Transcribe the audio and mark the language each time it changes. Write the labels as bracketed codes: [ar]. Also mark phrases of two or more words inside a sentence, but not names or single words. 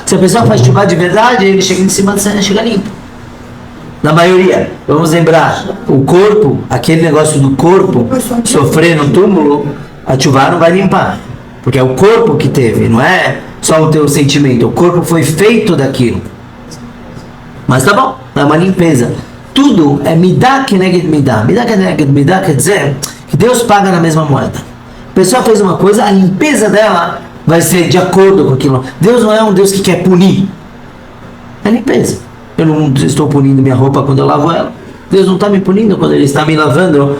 [pt] Se a pessoa faz chuva de verdade, ele chega em cima da cena, chega limpo. Na maioria, vamos lembrar, o corpo, aquele negócio do corpo sofrer no túmulo, a chuva não vai limpar. Porque é o corpo que teve, não é só o teu sentimento. O corpo foi feito daquilo. Mas tá bom, é uma limpeza. Tudo é [he] מידה כנגד מידה. מידה כנגד מידה [pt] quer dizer que Deus paga na mesma moeda. A pessoa fez uma coisa, a limpeza dela vai ser de acordo com aquilo. Deus não é um Deus que quer punir. É limpeza. Eu não estou punindo minha roupa quando eu lavo ela. Deus não está me punindo quando Ele está me lavando.